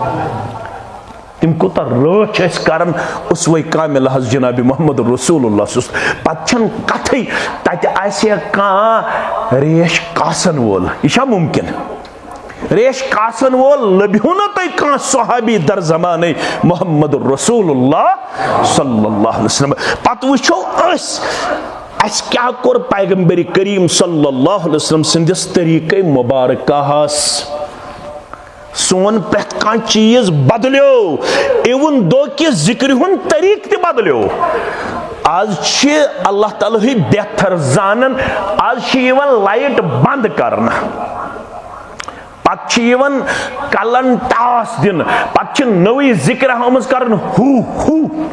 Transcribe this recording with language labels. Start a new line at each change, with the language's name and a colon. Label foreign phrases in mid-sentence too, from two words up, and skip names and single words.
Kashmiri: تِم کوٗتاہ رٲچھ ٲسۍ کران اُسوے کامِل حض جنابِ محمد رسول اللہ پتہٕ چھنہٕ کتھٕے تتہِ آسہِ ہے کانٛہہ ریش کاسن وول یہِ چھا ممکن ریش کاسن وول لبہیو نہٕ تۄہہِ کانٛہہ صحابی در زمانٕے محمد رسول اللہ
Arabic: صلی اللہ علیہ وسلم
Kashmiri: پتہٕ وٕچھو أسۍ اسہِ کیٛاہ کوٚر پیغمبر کریم
Arabic: صلی اللہ علیہ وسلم
Kashmiri: سٕنٛدِس طریٖقے مُبارکاہس سون پرٛٮ۪تھ کانٛہہ چیٖز بدلیو اِوٕن دو کہِ ذِکرِ ہُنٛد طریٖقہٕ تہِ بدلیو آز چھِ اللہ تعالیٰ ہٕے بہتر زانان آز چھِ یِوان لایٹ بنٛد کرنہٕ پتہٕ چھِ یِوان کلن ٹاس دِنہٕ پتہٕ چھِ نٔوٕے ذِکر آمٕژ کران ہوٗ ہوٗ